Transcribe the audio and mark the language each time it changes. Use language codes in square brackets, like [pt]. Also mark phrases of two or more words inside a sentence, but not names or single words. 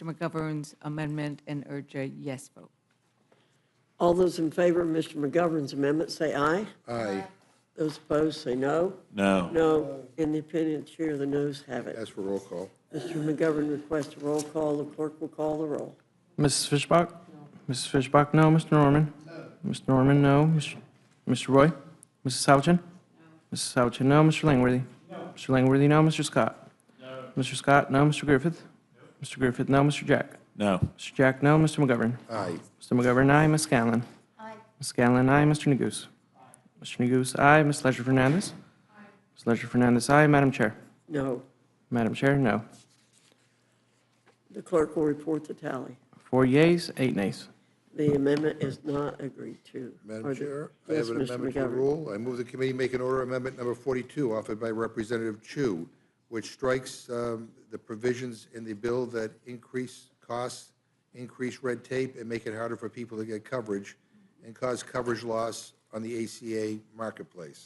[en] McGovern's amendment and urge a yes vote. All those in favor of Mr. McGovern's amendment, say aye. Aye. Those opposed, say no. No. No. In the opinion of the chair, the noes have it. Ask for roll call. Mr. McGovern requests a roll call. The clerk will call the roll. Mrs. Fishbach? Mrs. Fishbach, no. Mr. Norman? Mr. Norman, no. Mr. Roy? Mrs. Houchin? Mrs. Houchin, no. Mr. Langworthy? Mr. Langworthy, no. Mr. Scott? Mr. Scott, no. Mr. Griffith? Mr. Griffith, no. Mr. Jack? No. Mr. Jack, no. Mr. McGovern? Aye. Mr. McGovern, aye. Ms. Scanlon? Aye. Ms. Scanlon, aye. Mr. Neguse? Mr. Neguse, aye. Ms. Leisure Fernandez? Ms. Leisure Fernandez, aye. Madam Chair? No. Madam Chair, no. The clerk will report the tally. 4 yeas, 8 nays. The amendment is not agreed to. Madam Chair, I Yes, have an Mr. amendment to the McGovern. rule. I move the committee make an order amendment number 42, offered by Representative Chu, which strikes the provisions in the bill that increase costs, increase red tape, and make it harder for people to get coverage, and cause coverage loss on the ACA marketplace.